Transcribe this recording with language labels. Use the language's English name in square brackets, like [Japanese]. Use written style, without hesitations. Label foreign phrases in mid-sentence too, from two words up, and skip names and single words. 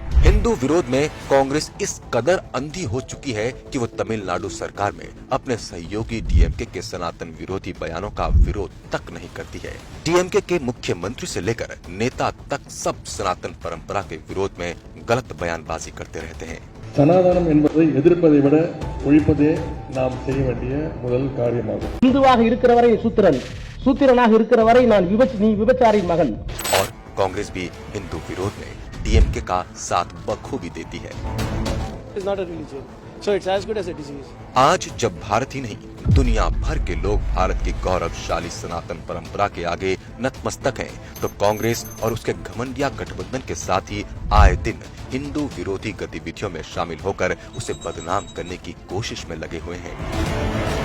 [Hindi] हिंदू विरोध में कांग्रेस इस कदर अंधी हो चुकी है कि वो तमिलनाडु सरकार में अपने सहयोगी डीएमके के सनातन विरोधी बयानों का विरोध तक नहीं करती है। डीएमके के मुख्यमंत्री से लेकर नेता तक सब सनातन परंपरा के विरोध में गलत बयानबाजी करते रहते हैं। [Tamil] சனாதனம் என்பதை எதிர்ப்பதை விட ஒழிப்பதே நாம் செய்ய வேண்டிய முதல் காரியமாகும். இந்துவாக இருக்கிற வரை சூத்திரன், சூத்திரனாக இருக்கிற வரை நான் விபச்சாரி மகன்। [Hindi] और कांग्रेस भी हिंदू विरोध में डीएमके का साथ बखूबी देती है। [English] It is not a religion. So it's as good as a disease. [Hindi] आज जब भारत ही नहीं दुनिया भर के लोग भारत की गौरवशाली सनातन परंपरा के आगे नतमस्तक हैं, तो कांग्रेस और उसके घमंडिया गठबंधन के साथ ही आए दिन हिंदू विरोधी गतिविधियों में शामिल होकर उसे बदनाम करने की कोशिश में लगे हुए हैं।